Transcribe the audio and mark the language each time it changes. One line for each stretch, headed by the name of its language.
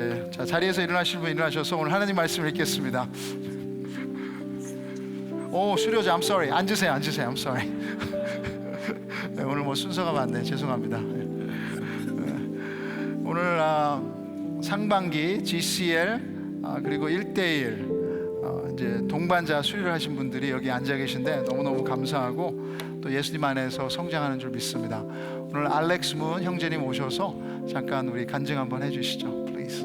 Korean: 자, 자리에서 일어나실 분 일어나셔서 오늘 하나님 말씀을 읽겠습니다. 오, 수료자,
English: I'm sorry.
Korean: 앉으세요.
English: I'm sorry.
Korean: 네, 오늘 뭐 순서가 맞네. 죄송합니다. 오늘 상반기 GCL 그리고 1대1 이제 동반자 수료를 하신 분들이 여기 앉아 계신데 너무너무 감사하고 또 예수님 안에서 성장하는 줄 믿습니다. 오늘 알렉스 문 형제님 오셔서 잠깐 우리 간증 한번 해주시죠. 플리즈.